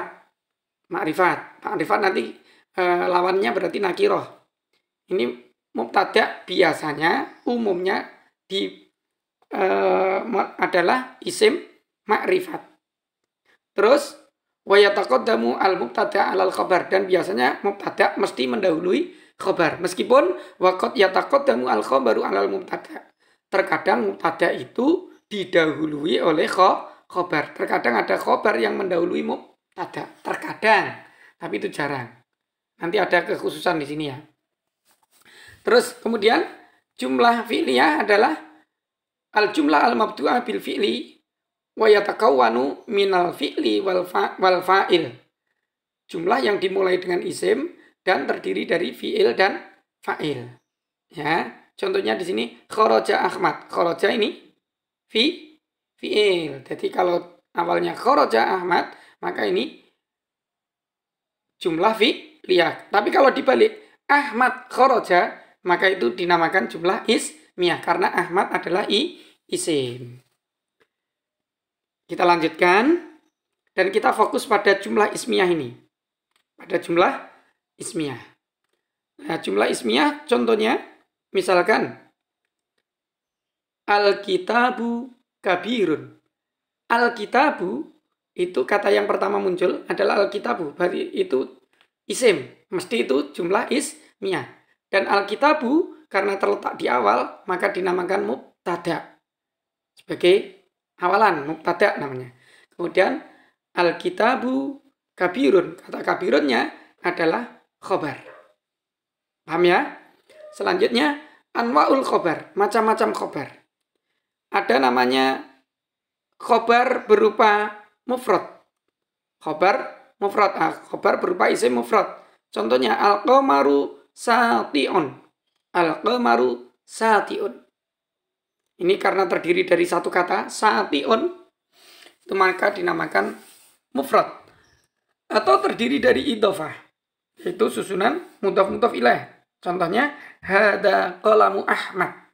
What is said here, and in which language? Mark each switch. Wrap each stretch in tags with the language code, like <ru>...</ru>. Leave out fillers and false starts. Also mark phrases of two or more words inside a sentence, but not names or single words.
<id>Ma'rifat nanti lawannya berarti nakiroh. Ini mubtada' biasanya umumnya adalah isim ma'rifat. Terus</id> <ar>ويتقدم المبتدأ على الخبر,</ar> <id>dan biasanya mubtada' mesti mendahului khabar. Meskipun</id> <ar>وقد يتقدم الخبر على المبتدأ'.</ar> <id>Terkadang mubtada' itu didahului oleh khabar. Terkadang ada khabar yang mendahului mubtada'. Terkadang, tapi itu jarang. Nanti ada kekhususan di sini ya. Terus kemudian jumlah fi'liyah adalah</id> <ar>الجملة المبدوءة بالفعل ويتكون من الفعل والفاعل.</ar> <id>Jumlah yang dimulai dengan isim dan terdiri dari fi'il dan fa'il. Ya, contohnya di sini kharaja Ahmad. Kharaja ini fi'il. Jadi kalau awalnya kharaja Ahmad, maka ini jumlah fi'liyah. Tapi kalau dibalik Ahmad kharaja, maka itu dinamakan jumlah ismiyah karena Ahmad adalah isim. Kita lanjutkan dan kita fokus pada jumlah ismiyah ini. Pada jumlah ismiyah. Nah, jumlah ismiyah contohnya misalkan</id> <ar>الكتاب كبير.</ar> <id>Al-kitabu itu kata yang pertama muncul adalah al-kitabu. Berarti itu isim. Mesti itu jumlah ismiyah. Dan al-kitabu karena terletak di awal maka dinamakan mubtada. Sebagai awalan, mubtada namanya. Kemudian</id> <ar>الكتاب كبير.</ar> <id>Kata kabirunnya adalah khobar. Paham ya? Selanjutnya</id> <ar>أنواع الخبر.</ar> <id>Macam-macam khobar. Ada namanya khobar berupa mufrad. Khobar mufrad. Khobar berupa isim mufrad. Contohnya</id> <ar>القمر ساطع. القمر ساطع.</ar> <id>Ini karena terdiri dari satu kata, sati'un, itu maka dinamakan mufrad. Atau terdiri dari idhofah, yaitu susunan mudhaf ilaih. Contohnya,</id> <ar>هذا قلم أحمد.</ar>